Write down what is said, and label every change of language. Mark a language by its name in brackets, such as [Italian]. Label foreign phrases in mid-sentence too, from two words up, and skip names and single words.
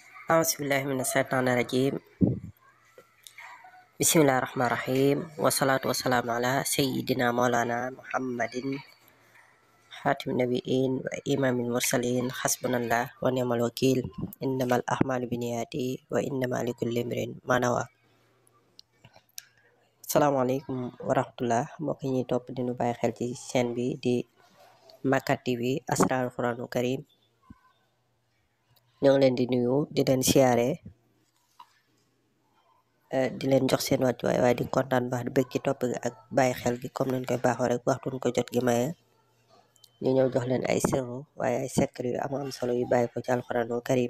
[Arabic] أعوذ بالله من الشيطان الرجيم. بسم الله الرحمن الرحيم. والصلاة والسلام على سيدنا مولانا محمد خاتم النبيين وإمام المرسلين. حسبنا الله ونعم الوكيل. إنما الأعمال بالنيات وإنما لكل امرئ ما نوى. السلام عليكم ورحمة الله. [Wolof] Mbokk yi ñuy topp di nu bàyyi xel ci chaîne bi di Makka TV Asrarul Quranul Karim. ñoo ngi leen di nuyu di leen siyaare di leen jox seen wàccuwaay waaye di kontaan baax di bëgg ci topp gi ak bàyyi xel gi comme nañ koy baaxoo rek waxtuñ ko jot gi maye ñu ñëw jox leen ay sirru waaye ay secret yu am solo yu bàyyi ko ci alxuraanul karim.